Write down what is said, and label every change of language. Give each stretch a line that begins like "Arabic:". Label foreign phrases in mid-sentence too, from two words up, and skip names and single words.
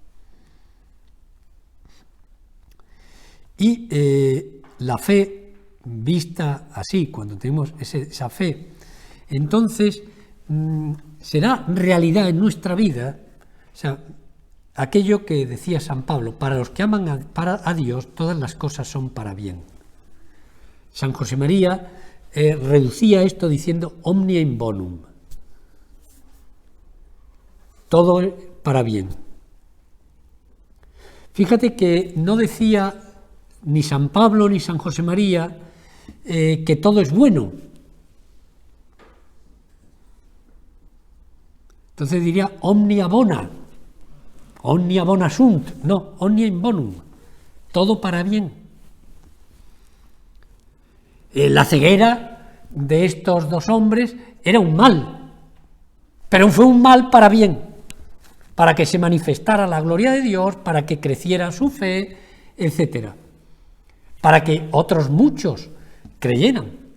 Spanish: Y la fe, vista así, cuando tenemos esa fe, entonces será realidad en nuestra vida, o sea, aquello que decía San Pablo, para los que aman a Dios, todas las cosas son para bien. San José María reducía esto diciendo
Latin: omnia in bonum,
Spanish: todo para bien. Fíjate que no decía ni San Pablo ni San José María que todo es bueno. Entonces diría
Latin: omnia bona sunt,
Spanish: no,
Latin: omnia in bonum,
Spanish: todo para bien. La ceguera de estos dos hombres era un mal, pero fue un mal para bien, para que se manifestara la gloria de Dios, para que creciera su fe, etcétera, para que otros muchos creyeran.